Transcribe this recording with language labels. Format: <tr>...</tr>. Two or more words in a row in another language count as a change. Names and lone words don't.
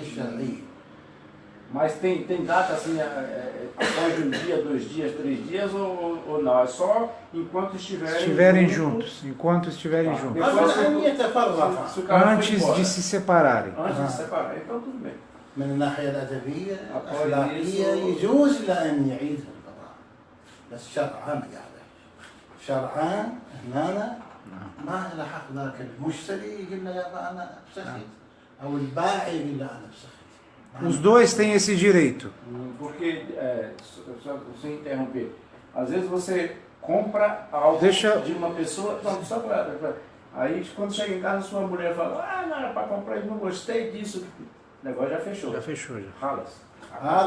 <pt>Mas tem data assim, após 1 dia, 2 dias, 3 dias ou não? É só enquanto estiverem juntos. Enquanto estiverem juntos. Antes de se separarem. Antes de se separarem, então tudo bem.</pt> <ar>من الناحية الأدبية الأخلاقية يجوز لأن يعيد القضاء بس شرعا ما يعرف شرعا هنا ما له حق ذاك المشتري يقول له يا أنا بسخت أو البائع يقول له أنا بسخت.</ar> <pt>Os dois têm esse direito. Porque, só sem interromper, às vezes você compra algo de uma pessoa, não, só para... Aí quando chega em casa sua mulher fala, não era para comprar, eu não gostei disso. O negócio já fechou. Já fechou, já.</pt>